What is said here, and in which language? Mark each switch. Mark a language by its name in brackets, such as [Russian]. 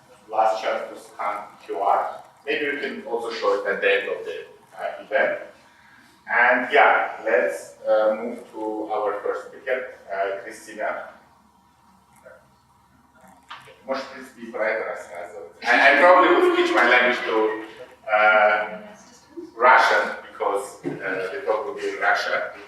[English] Last chance to scan QR. Maybe we can also show it at the end of the event. And yeah, let's move to our first speaker, Christina. [Russian] Может, в принципе, и про это рассказывать. [English] I probably will switch my language to Russian because the talk will be in Russian.